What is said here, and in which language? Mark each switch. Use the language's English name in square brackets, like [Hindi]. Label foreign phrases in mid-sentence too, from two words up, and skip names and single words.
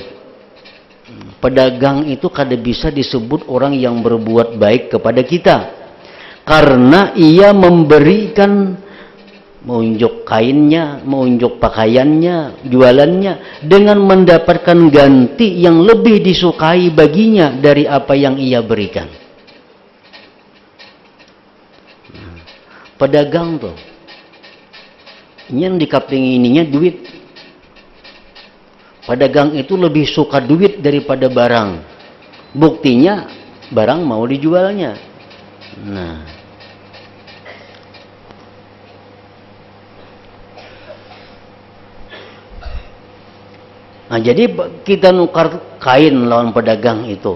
[Indonesian] Pedagang itu kada bisa disebut orang yang berbuat baik kepada kita, karena ia memberikan, menunjuk kainnya, menunjuk pakaiannya, jualannya, dengan mendapatkan ganti yang lebih disukai baginya dari apa yang ia berikan. [Banjar] Pedagang tuh, yang dikapling ininya duit. [Indonesian] Pedagang itu lebih suka duit daripada barang. Buktinya barang mau dijualnya. [Banjar] Nah, jadi kita nukar kain lawan pedagang itu.